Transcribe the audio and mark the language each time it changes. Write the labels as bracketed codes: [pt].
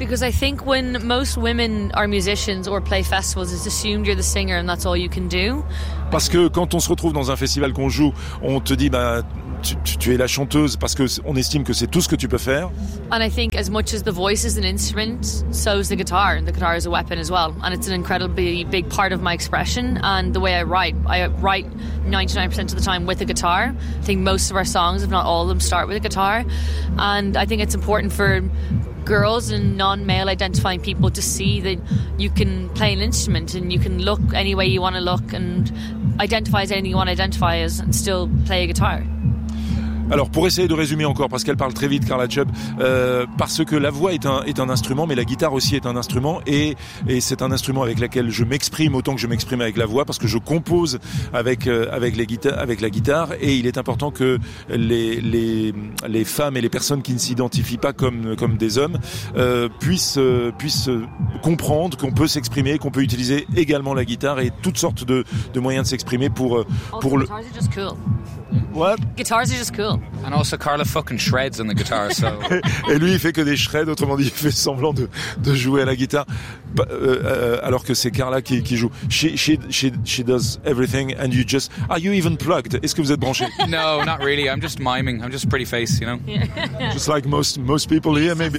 [en] Because I think when most women are musicians or play festivals, it's assumed you're the singer and that's all you can do. [fr] Parce que quand on se retrouve dans un festival qu'on joue, on te dit tu es la chanteuse, parce que on estime que c'est tout ce que tu peux faire. [en] And I think as much as the voice is an instrument, so is the guitar, and the guitar is a weapon as well, and it's an incredibly big part of my expression and the way I write. I write 99% of the time with a guitar. I think most of our songs, if not all of them, start with a guitar, and I think it's important for girls and non-male identifying people to see that you can play an instrument and you can look any way you want to look and identify as anything you want to identify as and still play a guitar. [fr] Alors, pour essayer de résumer encore, parce qu'elle parle très vite, Carla Chubb, parce que la voix est un instrument, mais la guitare aussi est un instrument, et c'est un instrument avec lequel je m'exprime autant que je m'exprime avec la voix, parce que je compose avec la guitare, et il est important que les femmes et les personnes qui ne s'identifient pas comme des hommes puissent comprendre qu'on peut s'exprimer, qu'on peut utiliser également la guitare et toutes sortes de moyens de s'exprimer pour le... [en] What? Guitars are just cool. And also Carla fucking shreds on the guitar, so... [fr] Et lui, il fait que des shreds, autrement dit, il fait semblant de jouer à la guitare, alors que c'est Carla qui joue. [en] She does everything and you just... Are you even plugged? [fr] Est-ce que vous êtes branché? [en] No, not really. I'm just miming. I'm just pretty face, you know? Just like most people here, maybe.